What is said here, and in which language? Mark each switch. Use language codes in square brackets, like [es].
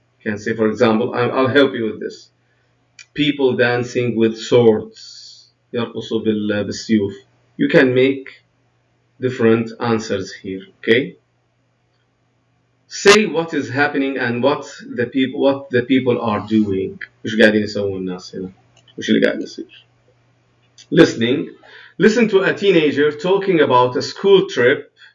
[en] You can say, for example, I'll help you with this. People dancing with swords. [ar] يرقصوا بالسيوف. [en] You can make different answers here, okay? Say what is happening and what the people are doing. [ar] وش قاعدين يسوون الناس هنا؟ وش اللي قاعد يصير؟ Listening. [en] Listen to a teenager talking about a school trip.